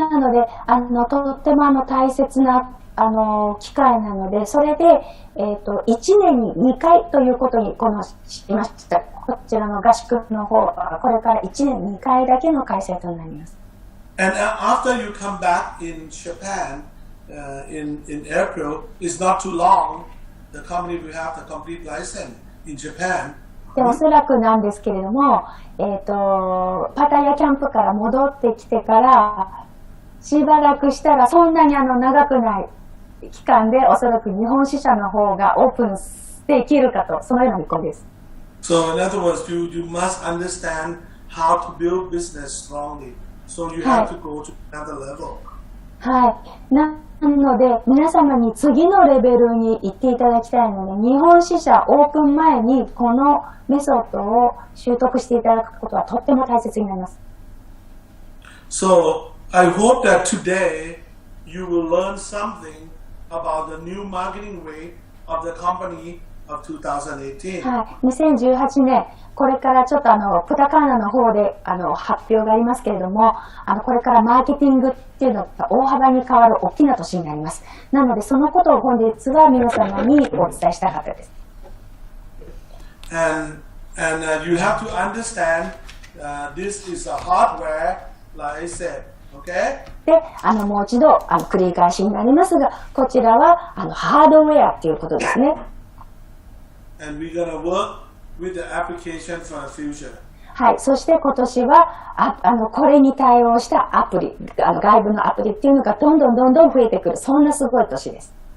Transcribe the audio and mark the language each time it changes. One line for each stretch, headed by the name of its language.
Japanese: なので、とっても大切な機会なので、それで、1年に2回ということにしました。こちらの合宿の方は、これから1年2回だけの開催となります。
English: And after you come back in Japan in April, it's not too long. The company will have the complete license in Japan.
Japanese: で、おそらくなんですけれども、パタヤキャンプから戻ってきてから、しばらくしたらそんなに長くない期間でおそらく日本支社の方がオープンできるかと、そのような見込みです。
English: So in other words, you must understand how to build business strongly. So you have to go to another level.
Japanese: はい。ななので、皆様に次のレベルに行っていただきたいので、日本支社オープン前にこのメソッドを習得していただくことはとっても大切になります。
English: So, I hope that today you will learn something about the new marketing way of the company of 2018.
Japanese: はい、2018年、これからちょっとプタカーナの方で発表がありますけれども、これからマーケティングっていうのが大幅に変わる大きな年になります。なので、そのことを本日は皆様にお伝えしたかったです。
English: And you have to understand this is a hardware, like I said, okay?
Japanese: で、もう一度繰り返しになりますが、こちらはハードウェアっていうことですね。
English: And we're gonna work with the application for the future.
Japanese: はい、そして今年はこれに対応したアプリ、外部のアプリっていうのがどんどん増えてくる、そんなすごい年です。